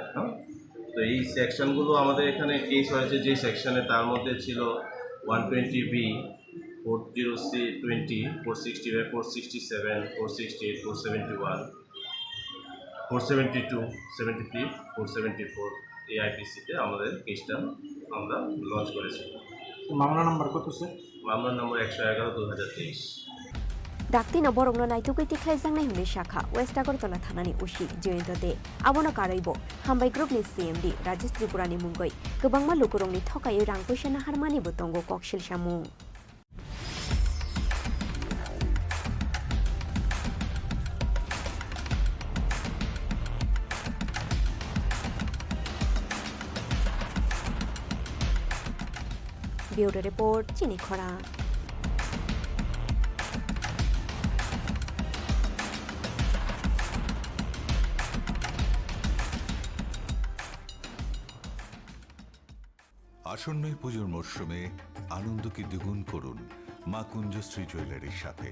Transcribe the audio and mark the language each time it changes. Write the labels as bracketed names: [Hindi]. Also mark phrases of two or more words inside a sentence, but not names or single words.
[Bangla] তো এই সেকশনগুলো আমাদের এখানে কেস হয়েছে যে সেকশনে, তার মধ্যে ছিল 120B, 40C20, 465, 467, 468, 471, 472, 73, 474 এই আইপিসিতে আমাদের কেসটা আমরা লঞ্চ করেছি। মামলা নাম্বার কত স্যার? মামলার নম্বর 111/2023। [Bodo] ডাক্তি নবরংনো নাইতুকুই তিख्लायजांनाय हुनै शाखा वेस्ट आगरतला थानानि उसी जयन्त दे आबोनो कारैबो हामबाय ग्रुपनि सीएमडी राजेश त्रिपुरानि मुंगै गोबांमा लुकुरंनि थकायै रां पैसा नाहारमानिबो दंगो ककशिल सामुं। ब्यूरो रिपोर्ट चिनी खरां। [Bangla] আসন্ন পুজোর মরশুমে আনন্দকে দ্বিগুণ করুন মা কুঞ্জশ্রী জুয়েলারির সাথে।